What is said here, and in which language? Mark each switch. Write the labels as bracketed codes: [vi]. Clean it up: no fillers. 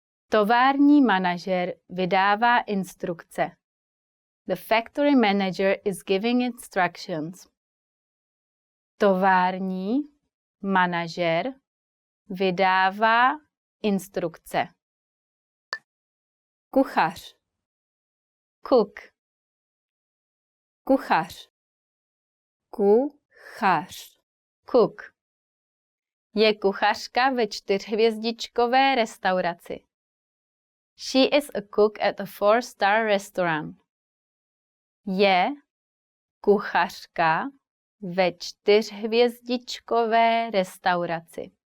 [cs] Tovární manažer vydává instrukce. [en] The factory manager is giving instructions. [cs] Tovární manažer vydává instrukce. Kuchař. Cook. Kuchař. Kuchař. Cook. Je kuchařka ve 4hvězdičkové restauraci. [en] She is a cook at a 4-star restaurant. [cs] Je kuchařka ve 4hvězdičkové restauraci.